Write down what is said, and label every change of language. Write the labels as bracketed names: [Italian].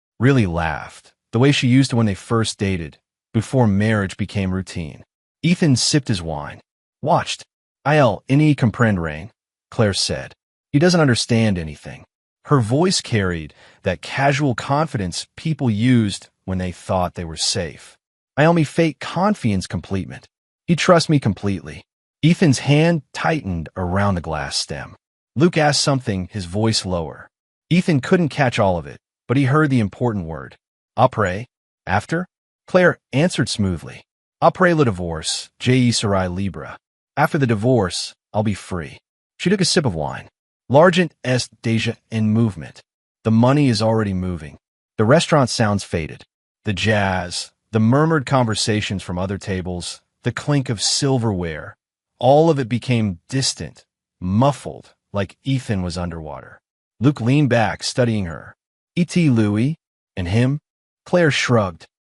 [English] Really laughed, the way she used to when they first dated, before marriage became routine. Ethan sipped his wine. Watched. [French] "Il n'y comprend rien," [English] Claire said. "He doesn't understand anything." Her voice carried that casual confidence people used when they thought they were safe. [French] "I me fait confiance completement." [English] He trusts me completely. Ethan's hand tightened around the glass stem. Luc asked something, his voice lower. Ethan couldn't catch all of it, but he heard the important word. "Après?" After? Claire answered smoothly. [French] "Après le divorce, je serai libre." [English] After the divorce, I'll be free. She took a sip of wine. [French] "L'argent est déjà en mouvement." [English] The money is already moving. The restaurant sounds faded. The jazz, the murmured conversations from other tables, the clink of silverware, all of it became distant, muffled, like Ethan was underwater. Luc leaned back, studying her. [French] "Et Louis? [English] And him?" Claire shrugged.